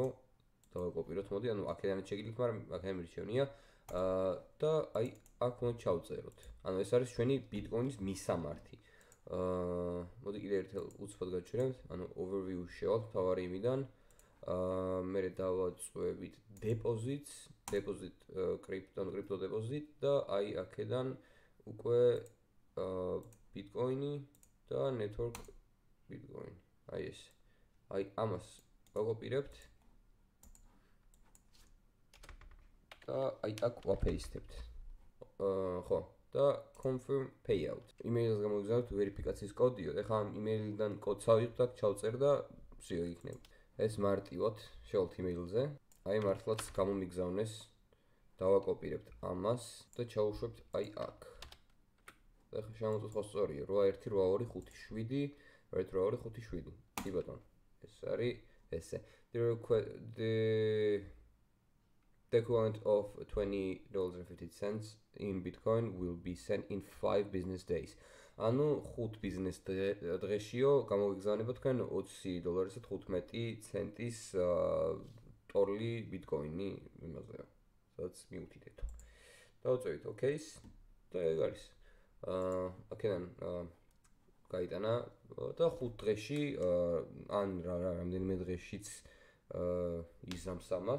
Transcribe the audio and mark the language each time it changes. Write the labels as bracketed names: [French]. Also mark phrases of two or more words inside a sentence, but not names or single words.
[Georgian] დავაკოპიროთ, მოდი, ანუ აქედანაც შეგიძლიათ, მაგრამ აქედან მირჩევნია. და აი აქ უნდა ჩავწეროთ. ანუ ეს არის ჩვენი ბიტკოინის მისამართი. მოდი კიდე ერთხელ უცბად გაჩვენებთ, ანუ overview შევალთ თავარი იმიდან. მე დავაწვევით deposits, [English] crypto deposit [Georgian] და აი აქედან უკვე ბიტკოინი და network ბიტკოინი. აი ეს. აი ამას ვაკოპირებთ. და აი აქ ვაპეისტებთ. ხო, და [English] confirm payout. [Georgian] email-ს გამოგზავნოთ ვერიფიკაციის კოდიო. ეხლა ამ email-დან კოდს ავიღოთ, აქ ჩავწერ და ვსიო იქნება. ეს მარტივად შევალთ email-ზე. აი მართლაც გამომიგზავნეს. დავაკოპირებთ ამას და ჩავუშვებთ აი აქ. ეხლა შემოწოთ ხო სწორია 818257 8257. კი ბატონო. ეს არის ესე. [English] The equivalent of $20.50 in Bitcoin will be sent in 5 business days. [Georgian] ანუ 5 business დღეშიო გამოგიგზავნება თქვენ $20.15 ტოლი ბიტკოინი იმაზეა. სადაც მიუთითეთ. დავწევით OK-ს და ეგ არის. აქედან გაიტანა და 5 დღეში ან რამდენიმე დღეშიც იზამს ამას.